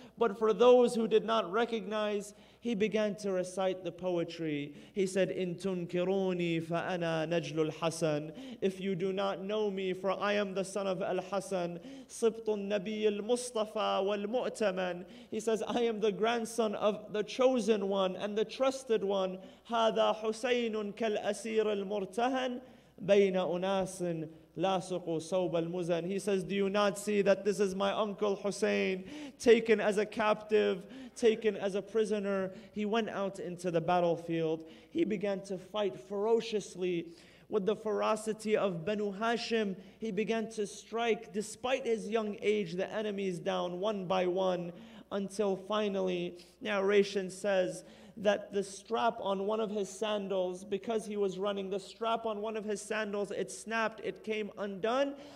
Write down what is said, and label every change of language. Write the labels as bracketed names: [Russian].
[English] But for those who did not recognize, he began to recite the poetry. He said, [Arabic] "In tunkiruni fa'ana najlu al-Hasan." [English] If you do not know me, for I am the son of Al-Hasan. [Arabic] Sibtun Nabi al-Mustafa wal-Mu'taman. [English] He says, I am the grandson of the chosen one and the trusted one. [Arabic] هذا حسين كالأسير المرتهن بين أناس لاصقوا صوب المزن. [English] He says, do you not see that this is my uncle Hussein, taken as a captive, taken as a prisoner? He went out into the battlefield. He began to fight ferociously. With the ferocity of Banu Hashim, he began to strike, despite his young age, the enemies down one by one, until finally, narration says that the strap on one of his sandals, because he was running, the strap on one of his sandals, it snapped, it came undone.